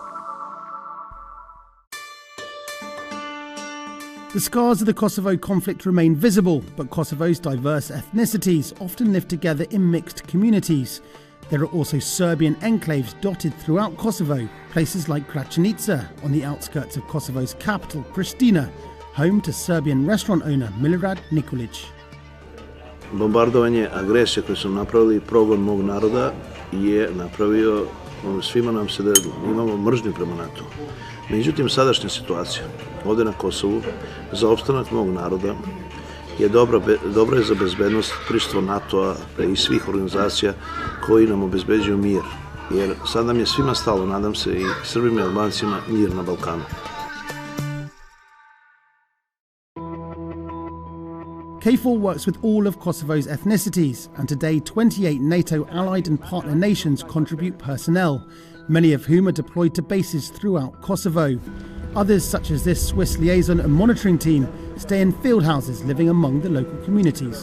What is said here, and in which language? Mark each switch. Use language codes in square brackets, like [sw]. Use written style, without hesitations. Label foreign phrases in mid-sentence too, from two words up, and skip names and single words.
[en] The scars of the Kosovo conflict remain visible, but Kosovo's diverse ethnicities often live together in mixed communities. There are also Serbian enclaves dotted throughout Kosovo, places like Gračanica on the outskirts of Kosovo's capital, Pristina, home to Serbian restaurant owner Milorad Nikolić. [sr] Bombardovanje, agresija koju su napravili, progon mog naroda je napravio svima nam se da imamo mržnju prema NATO. Međutim, sadašnja situacija ovdje na Kosovu za opstanak mog naroda je dobro je za bezbednost prisustvo NATO-a i svih organizacija koji nam obezbeđuju mir. Jer sad nam je svima stalo, nadam se, i Srbima i Albancima, mir na Balkanu. [en] KFOR works with all of Kosovo's ethnicities, and today 28 NATO allied and partner nations contribute personnel, many of whom are deployed to bases throughout Kosovo. Others, such as this Swiss liaison and monitoring team, stay in field houses living among the local communities.